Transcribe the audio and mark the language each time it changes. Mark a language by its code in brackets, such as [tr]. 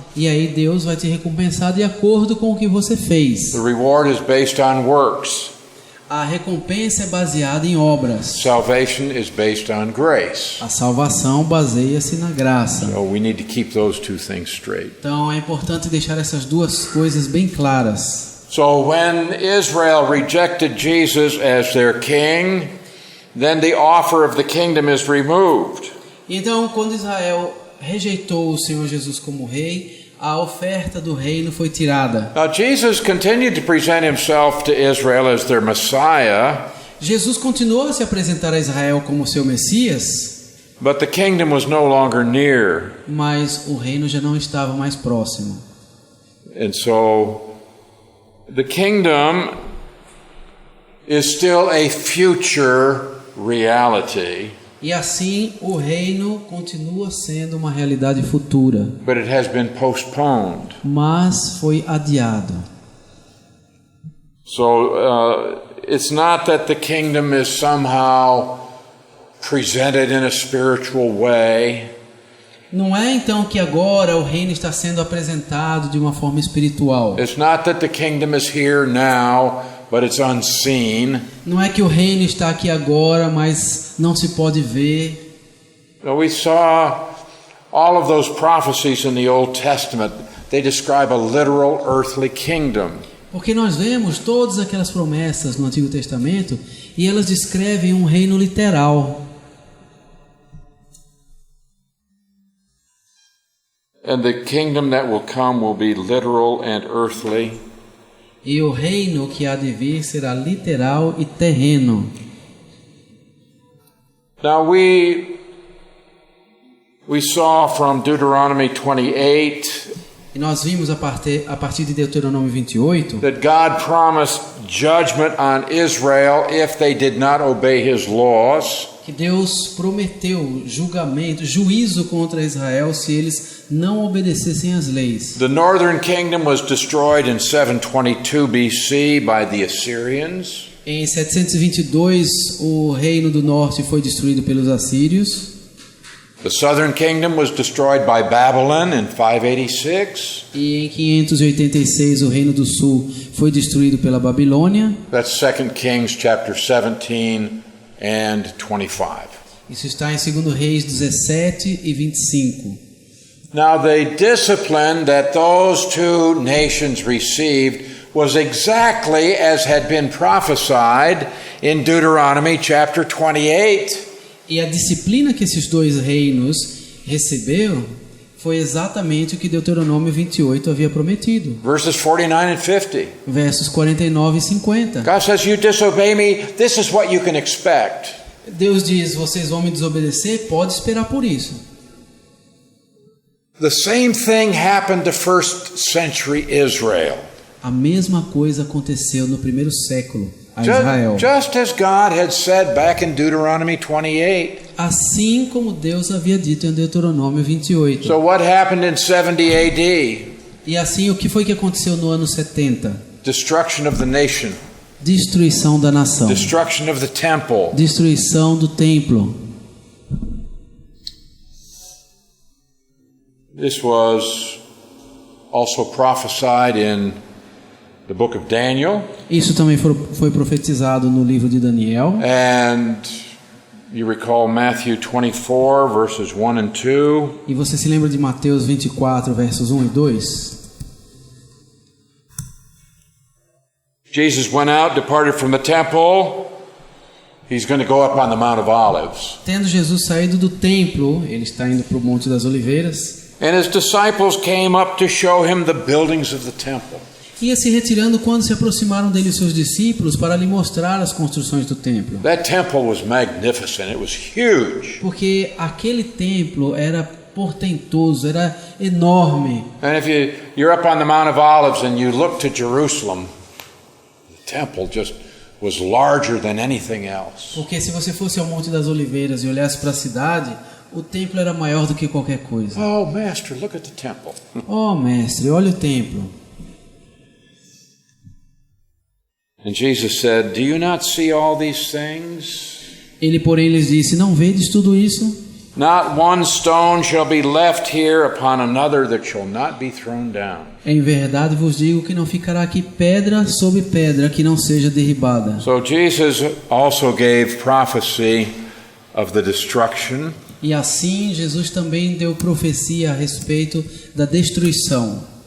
[pt] E aí Deus vai te recompensar de acordo com o que você fez. [en] The reward is based on works. [pt] a recompensa é baseada em obras. [en] Salvation is based on grace. [pt] A salvação baseia-se na graça. [en] So we need to keep those two things straight. [pt] Então é importante deixar essas duas coisas bem claras. [en] So when Israel rejected Jesus as their king, then the offer of the kingdom is removed. [pt] Então, quando Israel rejeitou o Senhor Jesus como rei, a oferta do reino foi tirada. [en] Now Jesus continued to present himself to Israel as their Messiah, [pt] Jesus continuou a se apresentar a Israel como seu Messias, [en] but the kingdom was no longer near. [pt] mas o reino já não estava mais próximo. [en] And so the kingdom is still a future reality, [pt] E assim o reino continua sendo uma realidade futura, [en] but it has been postponed. [pt] mas foi adiado. [en] So it's not that the kingdom is somehow presented in a spiritual way. [pt] Não é então que agora o reino está sendo apresentado de uma forma espiritual. [en] It's not that the kingdom is here now, but it's unseen. [pt] Não é que o reino está aqui agora, mas não se pode ver. [en] We saw all of those prophecies in the Old Testament. They describe a literal earthly kingdom. [pt] Porque nós vemos todas aquelas promessas no Antigo Testamento e elas descrevem um reino literal. [en] And the kingdom that will come will be literal and earthly. [pt] E o reino que há de vir será literal e terreno. [en] Now we saw from Deuteronomy 28 [pt] E nós vimos a partir de Deuteronômio 28 [en] that God promised judgment on Israel if they did not obey his laws. [pt] que Deus prometeu julgamento, juízo contra Israel se eles não obedecessem às leis. [en] The northern kingdom was destroyed in 722 BC by the Assyrians. [pt] Em 722 o reino do norte foi destruído pelos assírios. [en] The southern kingdom was destroyed by Babylon in 586. [pt] E em 586 o reino do sul foi destruído pela Babilônia. [en] That's 2 Kings chapter 17 and 25. [pt] Isso está em 2 Reis 17 e 25. [en] Now the discipline that those two nations received was exactly as had been prophesied in Deuteronomy chapter 28. [pt] E a disciplina que esses dois reinos receberam foi exatamente o que Deuteronômio 28 havia prometido. [en] Verses 49 and 50. [pt] Versos 49 e 50. [en] God says, you disobey me, this is what you can expect. [pt] Deus diz, vocês vão me desobedecer, pode esperar por isso. [en] The same thing happened to first century Israel. [pt] A mesma coisa aconteceu no primeiro século a Israel. [en] Just as God had said back in Deuteronomy 28. [pt] Assim como Deus havia dito em Deuteronômio 28. [en] So what happened in 70 AD? [pt] E assim, o que foi que aconteceu no ano 70? [en] Destruction of the nation. [pt] Destruição da nação. [en] Destruction of the temple. [pt] Destruição do templo. [en] This was also prophesied in the book of Daniel. [pt] Isso também foi profetizado no livro de Daniel. [en] And you recall Matthew 24 verses 1 and 2. [pt] E você se lembra de Mateus 24 versos 1 e 2? [en] Jesus went out, departed from the temple. He's going to go up on the Mount of Olives. [pt] Tendo Jesus saído do templo, ele está indo para o Monte das Oliveiras. [en] And his disciples came up to show him the buildings of the temple. [pt] Ia se retirando quando se aproximaram dele seus discípulos para lhe mostrar as construções do templo. [en] That temple was magnificent. It was huge. [pt] Porque aquele templo era portentoso, era enorme. [en] And if you're up on the Mount of Olives and you look to Jerusalem, the temple just was larger than anything else. [pt] Porque se você fosse ao Monte das Oliveiras e olhasse para a cidade, o templo era maior do que qualquer coisa. [en] Oh, Master, look at the temple. [pt] Oh, mestre, olha o templo. [en] And Jesus said, do you not see all these things? [pt] Ele, porém, lhes disse, não vedes tudo isso? [en] Not one stone shall be left here upon another that shall not be thrown down. [pt] Em verdade vos digo que não ficará aqui pedra sobre pedra que não seja derribada. [en] So Jesus also gave prophecy of the destruction. [pt] E assim Jesus também deu profecia a respeito da destruição.